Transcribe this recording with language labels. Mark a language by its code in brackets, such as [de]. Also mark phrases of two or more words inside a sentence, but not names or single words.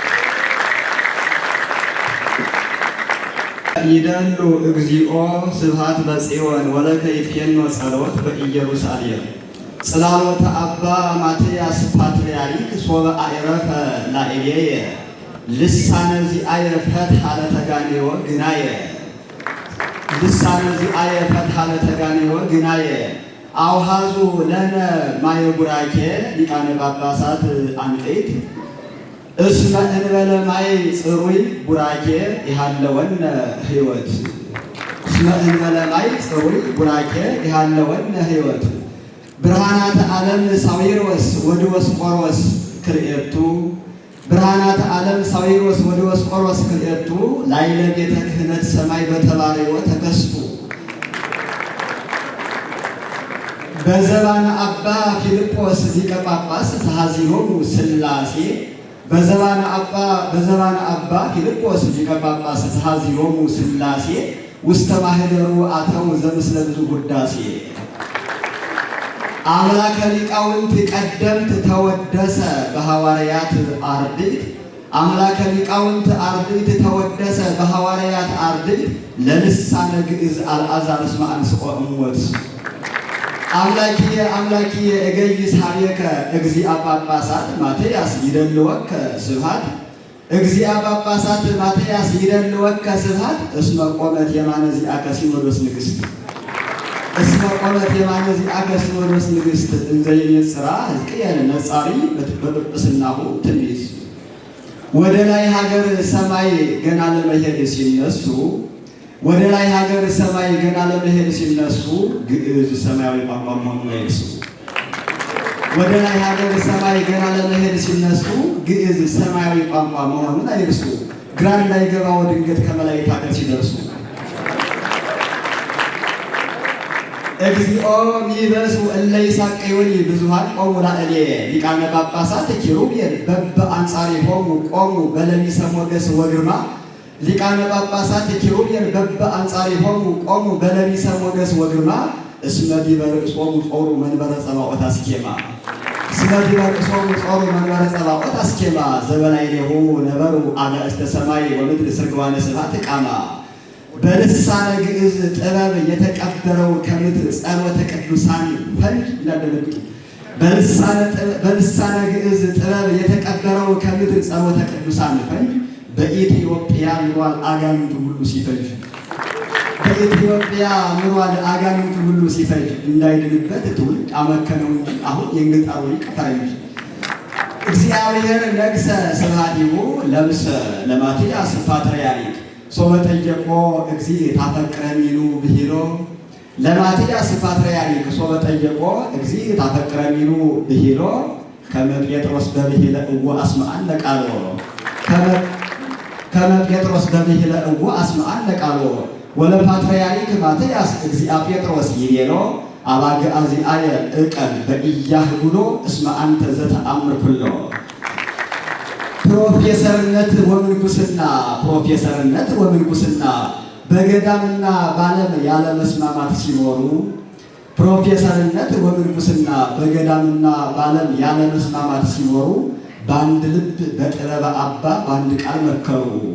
[gez] ይደሉ እግዚኦ ስብሐት በጽዮን ወለከ ይትፌኖ ጸሎት በኢየሩሳሌም ጽላሎተ አባ ማትያስ ፓትርያርክ ሶበ አዕረፈ ላዕሌየ ልሳነ ዚአየ ፈትሐ ለተጋኔዮ ግናየ ልሳነ ዚአየ ፈትሐ ለተጋኔዮ ግናየ አውሃዙ ለነ ማየ ቡራኬ ሊቃነ ጳጳሳት አንቀይት እስመ እንበለ ማይ ጽሩይ ቡራኬ ይሃለወነ ሕይወት እስመ እንበለ ማይ ጽሩይ ቡራኬ ይሃለወነ ሕይወት ብርሃናተ ዓለም ሳዊሮስ ወዲዮስቆሮስ ክልኤቱ ብርሃናተ ዓለም ሳዊሮስ ወዲዮስቆሮስ ክልኤቱ ላዕለ ቤተ ክህነት ሰማይ በተባረዮ ተከስቱ በዘባነ አባ ፊልጶስ ሊቀ ጳጳስ ተሐዚሮሙ ሥላሴ በዘባነ አባ ፊልጶስ ሊቀ ጳጳስ ተሐዚሮሙ ሥላሴ ውስተ ማኅደሩ አተው ዘምስለ ብዙ ውዳሴ አምላከ ሊቃውንት ቀደምት ተወደሰ በሐዋርያት አርድእት አምላከ ሊቃውንት አርድእት ተወደሰ በሐዋርያት አርድእት ለልሳነ ግዕዝ አልዓዛር እስመ አንሥኦ እሞት አምላኪየ እገይስ ኀቤከ እግዚአ ጳጳሳት ማትያስ ይደልወከ ስብሐት እግዚአ ጳጳሳት ማትያስ ይደልወከ ስብሐት እስመ ቆመት የማነ ዚአከ ሲኖዶስ ንግሥት እስመ ቆመት የማነ ዚአከ ሲኖዶስ ንግሥት እንዘ ይኔጽራ ሕዝቅኤል ነጻሪ በጵጵስናሁ ትንቢት። [am] ወደ ላይ ሀገር ሰማይ ገና ለመሄድ ሲነሱ ወደ ላይ ሀገር ሰማይ ገና ለመሄድ ሲነሱ ግዕዝ ሰማያዊ ቋንቋ መሆኑን አይርሱ። ወደ ላይ ሀገር ሰማይ ገና ለመሄድ ሲነሱ ግዕዝ ሰማያዊ ቋንቋ መሆኑን አይርሱ። ግራ እንዳይገባው ድንገት ከመላእክት ሀገር ሲደርሱ [gez] እግዚኦ ሚበሱ እለ ይሳቀዩኒ ብዙኃን ቆሙ ላዕሌ ሊቃነ ጳጳሳት ኪሩቤል በበአንጻሪሆሙ ቆሙ በለሚሰ ሞገስ ወግርማ። ሊቃነ ጳጳሳት ኪሩቤል በበአንጻሪሆሙ ቆሙ በለሚሰ ሞገስ ወግርማ። እስመ ዲበ ርእሶሙ ጾሩ መንበረ ጸባኦት አስኬማ። እስመ ዲበ ርእሶሙ ጾሩ መንበረ ጸባኦት አስኬማ። ዘበላዕሌሁ ነበሩ አጋዕዝተ ሰማይ ወምድር ስርግዋነ ስብሐት ቃማ። [am] በልሳነ ግዕዝ ጥበብ የተቀበረው ከምድር ጸሎተ ቅዱሳን ፈንጅ ይላደረግጡ። በልሳነ ግዕዝ ጥበብ የተቀበረው ከምድር ጸሎተ ቅዱሳን ፈንጅ በኢትዮጵያ ኑሯል አጋንንቱ ሁሉ ሲፈጅ። በኢትዮጵያ ኑሯል አጋንንቱ ሁሉ ሲፈጅ እንዳይድንበት ትውልድ አመከነው እንጂ አሁን የእንግጣሩ ይቀፈረኝ። [gez] እግዚአብሔር ነግሰ ስብሐቲሁ ለብሰ ለማትያስ ፓትርያርክ ሶበ ጠየቆ እግዚእ ታፈቅረኒኑ ብሂሎ። ለማትያስ ፓትርያርክ ሶበ ጠየቆ እግዚእ ታፈቅረኒኑ ብሂሎ። ከመ ጴጥሮስ በብሂለ እወ አስመዐነ ቃሎ። ከመ ጴጥሮስ በብሂለ እወ አስመዐነ ቃሎ። ወለፓትርያርክ ማትያስ እግዚአ ጴጥሮስ ይቤሎ አባግዓ ዚአየ እቀን በኢያህጉሎ እስመ አንተ ዘተአምር ኩሎ። [am] ፕሮፌሰርነት ወምንኩስና በገዳምና ባለም ያለ መስማማት ሲኖሩ ፕሮፌሰርነት ወምንኩስና በገዳምና ባለም ያለ መስማማት ሲኖሩ በአንድ ልብ በጥበበ አባ በአንድ ቃል መከሩ።